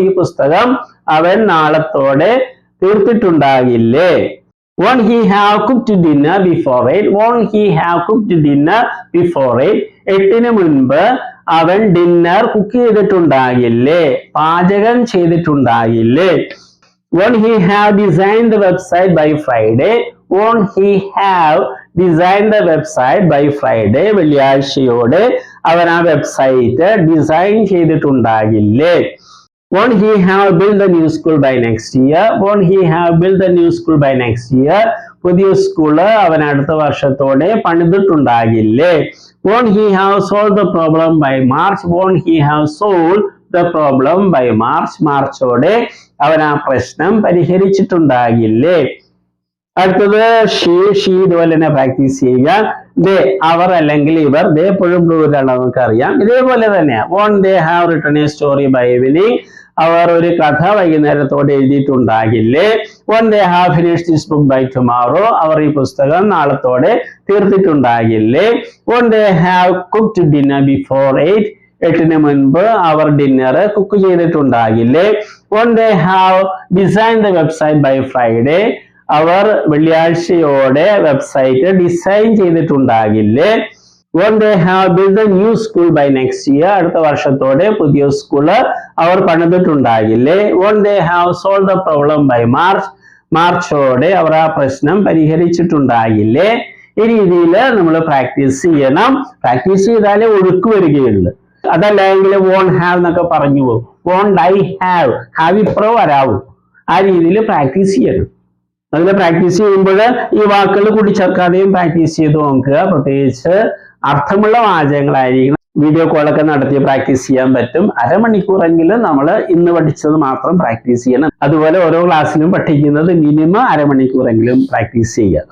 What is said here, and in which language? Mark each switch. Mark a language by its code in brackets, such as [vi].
[ml] ഈ പുസ്തകം അവൻ നാളത്തോടെ തീർത്തിട്ടുണ്ടാകില്ലേ? [en] won't he have cooked dinner before 8? won't he have cooked dinner before 8? [ml] 8-ന് മുൻപ് അവൻ ഡിന്നർ കുക്ക് ചെയ്തിട്ടുണ്ടാകില്ലേ? പാചകം ചെയ്തിട്ടുണ്ടാകില്ലേ? [en] won't he have designed the website by Friday? won't he have designed the website by Friday? [ml] വെള്ളിയാഴ്ചയോടെ അവൻ ആ website design ചെയ്തിട്ടുണ്ടാകില്ലേ? [en] won't he have built the new school by next year? won't he have built the new school by next year? [ml] പുതിയ school അവൻ അടുത്ത വർഷത്തോടെ പണിതിട്ടുണ്ടാകില്ലേ? [en] won't he have solved the problem by March? won't he have solved the problem by March? [ml] മാർച്ചോടെ അവൻ ആ പ്രശ്നം പരിഹരിച്ചിട്ടുണ്ടാകില്ലേ? അടുത്തത് she ഇതുപോലെ തന്നെ practice ചെയ്യുക. ദേ അവർ അല്ലെങ്കിൽ ഇവർ, ദേ എപ്പോഴും പ്ലൂറലാണ് നമുക്കറിയാം. ഇതേപോലെ തന്നെ [en] won't they have written a story by evening? [ml] അവർ ഒരു കഥ വൈകുന്നേരത്തോടെ എഴുതിയിട്ടുണ്ടാകില്ലേ? [en] won't they have finished this book by tomorrow? [ml] അവർ ഈ പുസ്തകം നാളത്തോടെ തീർത്തിട്ടുണ്ടാകില്ലേ? [en] won't they have cooked dinner before 8? [ml] 8-ന് മുൻപ് അവർ dinner cook ചെയ്തിട്ടുണ്ടാകില്ലേ? [en] won't they have designed the website by Friday? [ml] Our വെള്ളിയാഴ്ചയോടെ website design ചെയ്തിട്ടുണ്ടാകില്ലേ? [en] won't they have built the new school by next year? [ml] അടുത്ത വർഷത്തോടെ പുതിയ school our പണിതിട്ടുണ്ടാകില്ലേ? [en] won't they have solved the problem by March? [ml] മാർച്ചോടെ അവർ ആ പ്രശ്നം പരിഹരിച്ചിട്ടുണ്ടാകില്ലേ? ഈ രീതിയിൽ നമ്മൾ practice ചെയ്യണം. Practice ചെയ്താലേ ഒഴുക്ക് വരികയുള്ളൂ. അതല്ലെങ്കിൽ [en] won't have [ml] എന്നൊക്കെ പറഞ്ഞു പോകും. [en] won't I have [ml] ഇപ്പുറം വരാവൂ. ആ രീതിയിൽ പ്രാക്ടീസ് ചെയ്യണം. അതിൽ പ്രാക്ടീസ് ചെയ്യുമ്പോൾ ഈ വാക്കുകൾ കൂടിച്ചേർക്കാതെയും പ്രാക്ടീസ് ചെയ്ത് നോക്കുക. പ്രത്യേകിച്ച് അർത്ഥമുള്ള വാചകങ്ങളായിരിക്കണം. വീഡിയോ കോളൊക്കെ നടത്തി പ്രാക്ടീസ് ചെയ്യാൻ പറ്റും. അരമണിക്കൂറെങ്കിലും നമ്മൾ ഇന്ന് പഠിച്ചത് മാത്രം പ്രാക്ടീസ് ചെയ്യണം. അതുപോലെ ഓരോ ക്ലാസ്സിലും പഠിക്കുന്നത് മിനിമം അരമണിക്കൂറെങ്കിലും പ്രാക്ടീസ് ചെയ്യുക.